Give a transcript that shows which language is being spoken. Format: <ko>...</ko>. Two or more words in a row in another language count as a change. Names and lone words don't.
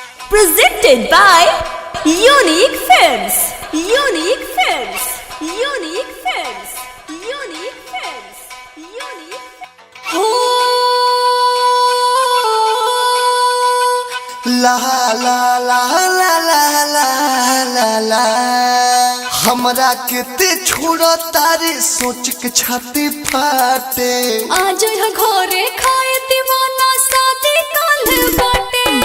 <en>Presented by Unique Films. Unique Films. Unique Films. Unique Films. Unique.</en> <bho>ला ला ला ला ला ला ला ला हमरा केते छोड़ा तारे सोच के छाती फाटे आज यह घरे खाए दीवाना शादी काल बाटे</bho>